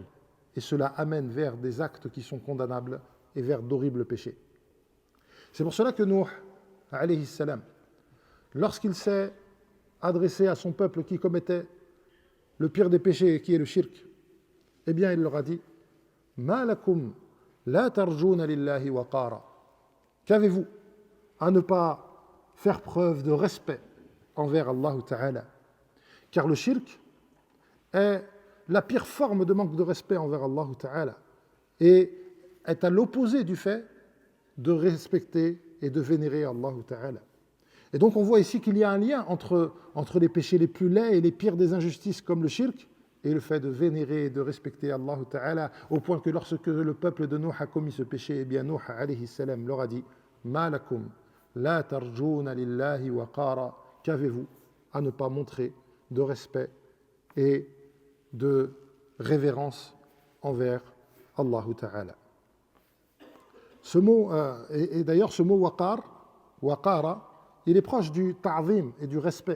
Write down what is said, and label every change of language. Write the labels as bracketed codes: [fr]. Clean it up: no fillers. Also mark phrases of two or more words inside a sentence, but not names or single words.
[fr] Et cela amène vers des actes qui sont condamnables et vers d'horribles péchés. C'est pour cela que Nuh, [ar] عليه السلام, [fr] lorsqu'il s'est adressé à son peuple qui commettait le pire des péchés, qui est le shirk, eh bien il leur a dit « [ar] ما لكم لا ترجون لله وقارا [fr] » Qu'avez-vous à ne pas faire preuve de respect envers [ar] الله تعالى? [fr] Car le shirk est la pire forme de manque de respect envers [ar] الله تعالى [fr] et est à l'opposé du fait de respecter et de vénérer [ar] الله تعالى. [fr] Et donc on voit ici qu'il y a un lien entre les péchés les plus laids et les pires des injustices comme le shirk et le fait de vénérer et de respecter [ar] الله تعالى, [fr] au point que lorsque le peuple de Nuh a commis ce péché, eh bien Nuh [ar] عليه السلام [fr] leur a dit « [ar] ما لكم لا ترجون لله وقارا [fr] » Qu'avez-vous à ne pas montrer de respect et de révérence envers [ar] الله تعالى. [fr] Ce mot, et d'ailleurs ce mot waqara, il est proche du ta'zim et du respect.